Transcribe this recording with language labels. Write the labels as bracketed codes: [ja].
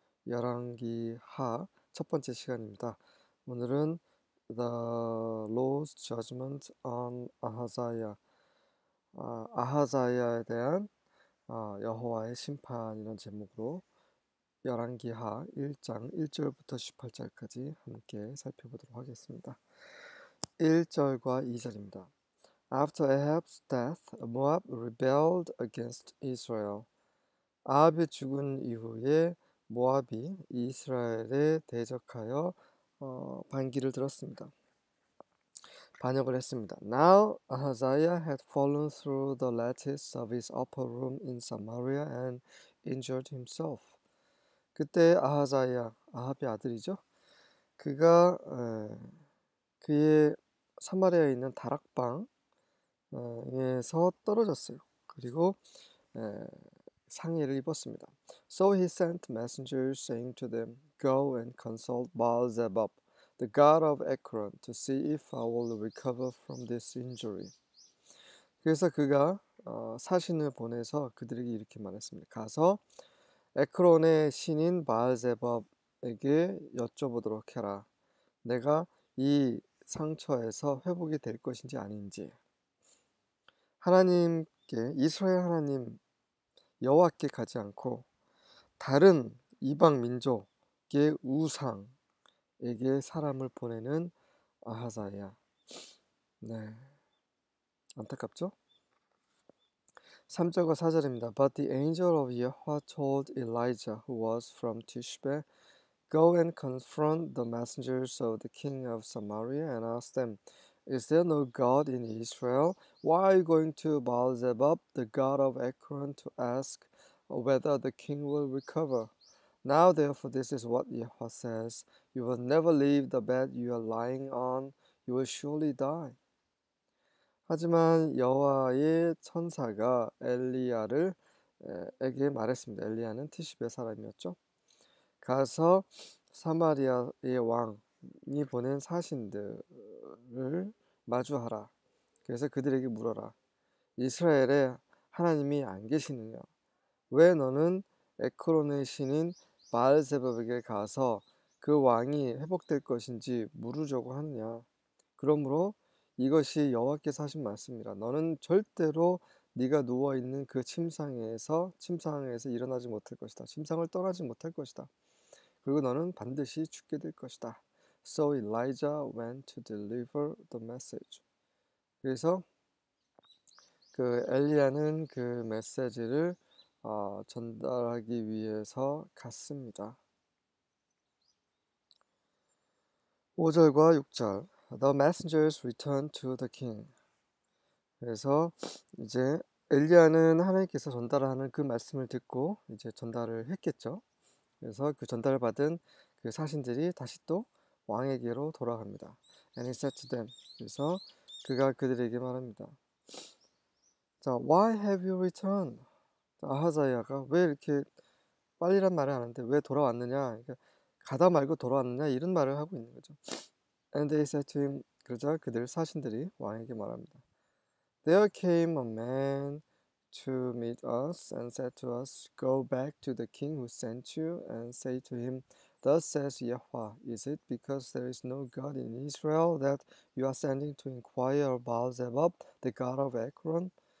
[ko] 열왕기 하 첫 번째 시간입니다. 오늘은 [en] The Lord's Judgment on Ahaziah, [ko] 아하자야에 대한 여호와의 심판이라는 제목으로 열왕기 하 1장 1절부터 18절까지 함께 살펴보도록 하겠습니다. 1절과 2절입니다. [en] After Ahab's death, Moab rebelled against Israel. [ko] 아합이 죽은 이후에 모압이 이스라엘에 대적하여 반기를 들었습니다. 반역을 했습니다. [en] Now Ahaziah had fallen through the lattice of his upper room in Samaria and injured himself. [ko] 그때 아합의 아들이죠. 그가 그의 사마리아에 있는 다락방 에서 떨어졌어요. 그리고 상해를 입었습니다. [en] So he sent messengers saying to them, Go and consult Baal-zebub, the god of Ekron, to see if I will recover from this injury. [ko] 그래서 그가 사신을 보내서 그들에게 이렇게 말했습니다. 가서 에크론의 신인 바알제법에게 여쭤보도록 해라. 내가 이 상처에서 회복이 될 것인지 아닌지. 하나님께, 이스라엘 하나님 여호와께 가지 않고 다른 이방 민족의 우상에게 사람을 보내는 아하자야. 네, 안타깝죠? 3절과 4절입니다. [en] But the angel of Yahweh told Elijah, who was from Tishbe, Go and confront the messengers of the king of Samaria and ask them, Is there no God in Israel? Why are you going to Baal-zebub, the god of Ekron, to ask whether the king will recover? Now therefore this is what Yahweh says, You will never leave the bed you are lying on, you will surely die. [ko] 하지만 여호와의 천사가 엘리야를 에게 말했습니다. 엘리야는 티십의 사람이었죠. 가서 사마리아의 왕이 보낸 사신들을 마주하라. 그래서 그들에게 물어라. 이스라엘에 하나님이 안 계시느냐? 왜 너는 에크론의 신인 바알세밥에게 가서 그 왕이 회복될 것인지 물으려고 하느냐? 그러므로 이것이 여호와께서 하신 말씀이라. 너는 절대로 네가 누워있는 그 침상에서 일어나지 못할 것이다. 침상을 떠나지 못할 것이다. 그리고 너는 반드시 죽게 될 것이다. [en] So Elijah went to deliver the message. [ko] 그래서 그 엘리야는 그 메시지를 전달하기 위해서 갔습니다. 5절과 6절. [en] The messengers returned to the king. [ko] 그래서 이제 엘리야는 하나님께서 전달하는 그 말씀을 듣고 이제 전달을 했겠죠. 그래서 그 전달을 받은 그 사신들이 다시 또 왕에게로 돌아갑니다. [en] And he said to them. [ko] 그래서 그가 그들에게 말합니다. [en] 자, why have you returned? [ko] 아하자야가 왜 이렇게 빨리란 말을 하는데 왜 돌아왔느냐? 그러니까 가다 말고 돌아왔느냐? 이런 말을 하고 있는 거죠. [en] And they said to him. [ko] 그러자 그들 사신들이 왕에게 말합니다. [en] There came a man to meet us and said to us, Go back to the king who sent you and say to him, Thus says Yahweh, is it because there is no God in Israel that you are sending to inquire of Baal-zebub, the god of Ekron?